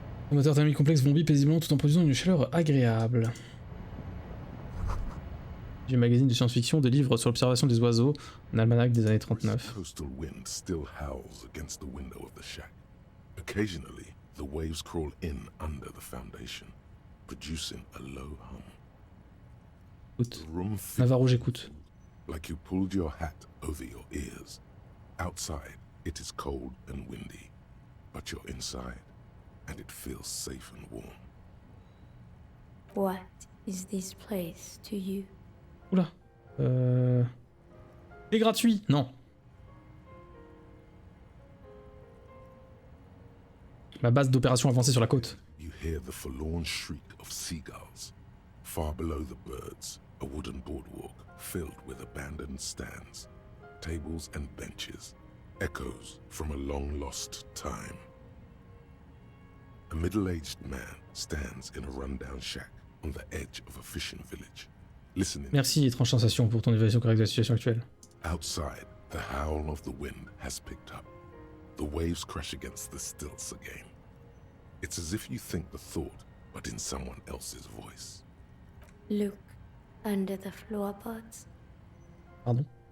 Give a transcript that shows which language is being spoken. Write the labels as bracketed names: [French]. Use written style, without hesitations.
[French] Un moteur thermique complexe bombit paisiblement tout en produisant une chaleur agréable. Du magazine de science-fiction, des livres sur l'observation des oiseaux, un almanach des années 39. [English] Coastal wind still howls against the window of the shack. Occasionally, the waves crawl in under the foundation, producing a low hum. [French] Écoute. [English] The room feels [French] Navarro, j'écoute. [English] like you pulled your hat over your ears. Outside, it is cold and windy, but you're inside, and it feels safe and warm. What is this place to you? [French] Oula. C'est gratuit. Non. La base d'opération avancée sur la côte. [English] You hear the forlorn shriek of seagulls. Far below the birds, a wooden boardwalk filled with abandoned stands, tables and benches, echoes from a long-lost time. A middle-aged man stands in a rundown shack on the edge of a fishing village, listening. [French] Merci, étrange sensation, pour ton évaluation correcte de la situation actuelle. [English] Outside, the howl of the wind has picked up. The waves crash against the stilts again. It's as if you think the thought, but in someone else's voice. Look under the floorboards. [French] Pardon?